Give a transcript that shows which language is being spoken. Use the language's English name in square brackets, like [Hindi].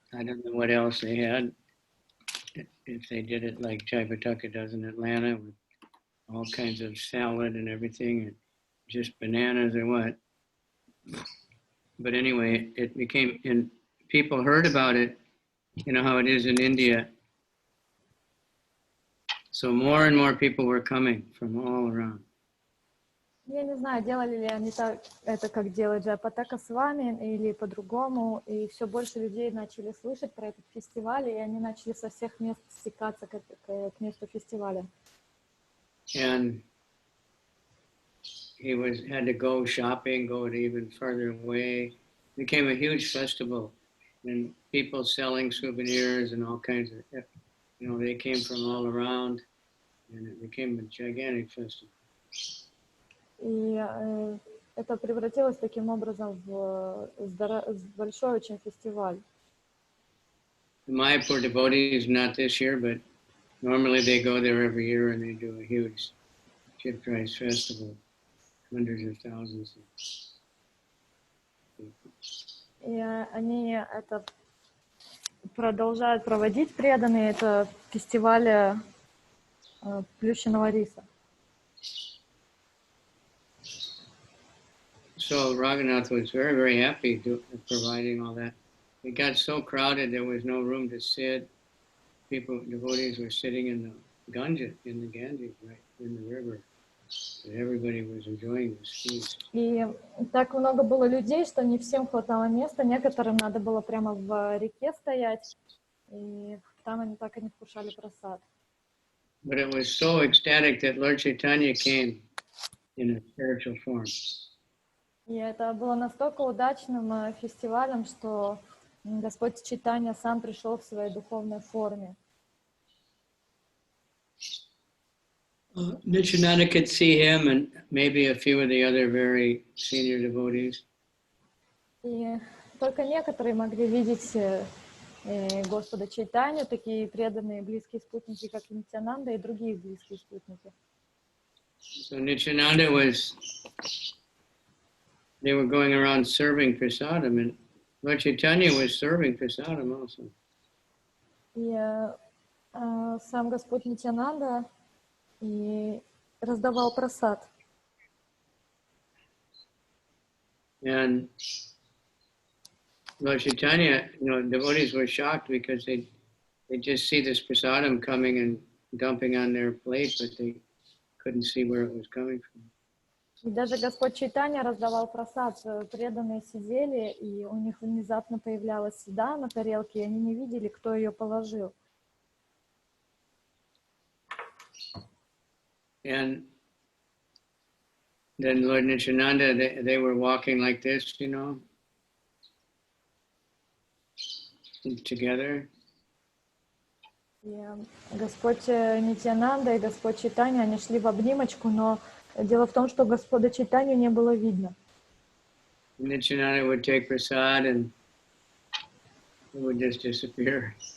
[English] I don't know what else they had. If they did it like Chaitanya does in Atlanta with all kinds of salad and everything, and just bananas or what. But anyway, it became, and people heard about it, how it is in India. So more and more people were coming from all around. [Russian] Я не знаю, делали ли они это, как делает Джайпатака Свами, или по-другому, и все больше людей начали слышать про этот фестиваль, и они начали со всех мест стекаться к месту фестиваля. [English] And he had to go shopping, go even further away. It became a huge festival, and people selling souvenirs and all kinds of, they came from all around, and it became a gigantic festival. [Russian] И это превратилось таким образом в большой очень фестиваль. [English] The Mayapur devotees, not this year, but normally they go there every year and they do a huge chipped rice festival, hundreds of thousands of people. [Russian] И они это продолжают проводить, преданные, это фестиваль плющенного риса. [English] So Raghunath was very, very happy providing all that. It got so crowded there was no room to sit. Devotees were sitting in the Ganges, right in the river. So everybody was enjoying this feast. [Russian] И так много было людей, что не всем хватало места. Некоторым надо было прямо в реке стоять, и там они так и не вкушали просад. [English] But it was so ecstatic that Lord Chaitanya came in a spiritual form. [Russian] И это было настолько удачным фестивалем, что Господь Чайтанья сам пришел в своей духовной форме. [English] Nityananda could see him and maybe a few of the other very senior devotees. [Russian] И только некоторые могли видеть Господа Чайтанью, такие преданные близкие спутники, как Нитянанда, и другие близкие спутники. [English] So Nityananda they were going around serving prasadam, and Lord Chaitanya was serving prasadam also. [Russian] И сам Господь Нитянанда и раздавал прасад. [English] And Lord Chaitanya, devotees were shocked because they just see this prasadam coming and dumping on their plate, but they couldn't see where it was coming from. [Russian] И даже Господь Чайтанья раздавал прасад. Преданные сидели, и у них внезапно появлялась еда на тарелке, и они не видели, кто ее положил. [English] And then Lord Nityananda, they were walking like this, together. [Russian] И Господь Нитьянанда и Господь Чайтанья, они шли в обнимочку, но дело в том, что Господа Чайтанью не было видно. [English] Nityananda would take prasad and it would just disappear.